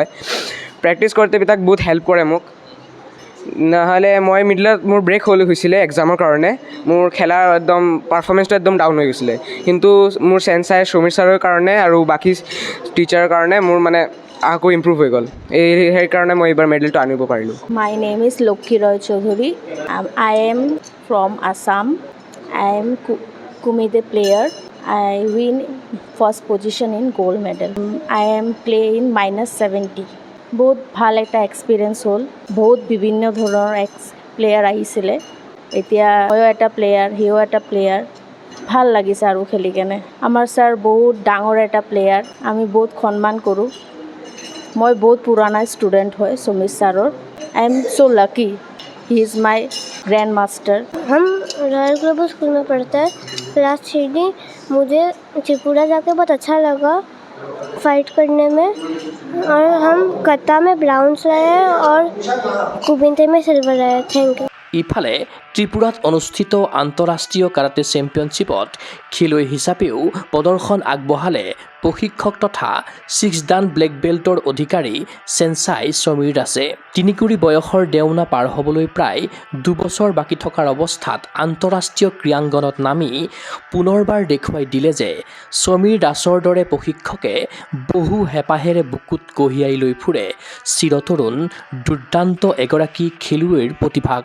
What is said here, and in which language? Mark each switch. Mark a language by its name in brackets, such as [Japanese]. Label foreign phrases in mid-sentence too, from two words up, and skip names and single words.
[Assamese] প্ৰেক্টিছ কৰোঁতে তাক বহুত হেল্প কৰে মোক। নহ'লে মই মিডলত মোৰ ব্ৰেক হৈছিলে এক্সামৰ কাৰণে, মোৰ খেলাৰ একদম পাৰফৰ্মেঞ্চটো একদম ডাউন হৈ গৈছিলে। কিন্তু মোৰ চেনচাই সমীৰ ছাৰৰ কাৰণে আৰু বাকী টিচাৰৰ কাৰণে মোৰ মানে আকৌ ইম্প্ৰুভ হৈ গ'ল। সেইকাৰণে মই এইবাৰ মেডেলটো আনিব পাৰিলোঁ। [English] My name is Lokhi Roy Chaudhary. I am from Assam. I am Kumite player. I win first position in gold medal. I am playing -70. [Assamese] বহুত ভাল এটা এক্সপিৰিয়েঞ্চ হ'ল। বহুত বিভিন্ন ধৰণৰ প্লেয়াৰ আহিছিলে। এতিয়া ময়ো এটা প্লেয়াৰ, সিও এটা প্লেয়াৰ। ভাল লাগিছে আৰু খেলি কেনে। আমাৰ ছাৰ বহুত ডাঙৰ এটা প্লেয়াৰ, আমি বহুত সন্মান কৰোঁ। মই বহুত পুৰণা ষ্টুডেণ্ট হয় সমীৰ ছাৰৰ। [English] I am so lucky, he is my grand master. [Hindi] हम रॉयल ग्लोबल स्कूल में पढ़ते हैं, क्लास 3D। मुझे त्रिपुरा जाके बहुत अच्छा लगा फाइट करने में, और हम कता में ब्राउन्स रहे हैं और कुबिंते में सिल्वर रहे हैं। [English] thank you. [Assamese] ইফালে ত্ৰিপুৰাত অনুষ্ঠিত আন্তঃৰাষ্ট্ৰীয় কাৰাটে চেম্পিয়নশ্বিপত খেলুৱৈ হিচাপেও প্ৰদৰ্শন আগবঢ়ালে প্ৰশিক্ষক তথা 6 ডান ব্লেক বেল্টৰ অধিকাৰী চেনচাই সমীৰ দাসে। 3 কুৰি বয়সৰ দেওনা পাৰ হ'বলৈ প্ৰায় 2 বছৰ বাকী থকাৰ অৱস্থাত আন্তঃৰাষ্ট্ৰীয় ক্ৰীড়াংগনত নামি পুনৰবাৰ দেখুৱাই দিলে যে সমীৰ দাসৰ দৰে প্ৰশিক্ষকে বহু হেঁপাহেৰে বুকুত কঢ়িয়াই লৈ ফুৰে চিৰতৰুণ দুৰ্দান্ত এগৰাকী খেলুৱৈৰ প্ৰতিভাক।